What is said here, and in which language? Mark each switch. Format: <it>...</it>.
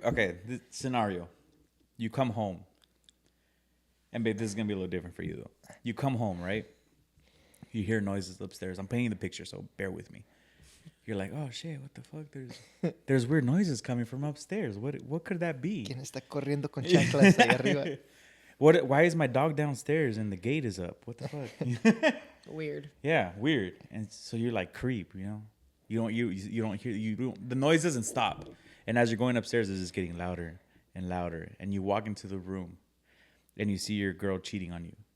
<en>Okay, this scenario: you come home, and babe, this is gonna be a little different for you though. You come home, right? You hear noises upstairs. I'm painting the picture, so bear with me. You're like, oh shit, what the fuck? There's weird noises coming from upstairs. What could that be?</en> <es>¿Quién está corriendo con chanclas ahí arriba?</es> <en>Why is my dog downstairs and the gate is up? What the fuck? Weird. Yeah, weird. And so you're like creep, you know. You don't hear the noise doesn't stop. And as you're going upstairs, it's just getting louder and louder. And you walk into the room, and you see your girl cheating on you.</en>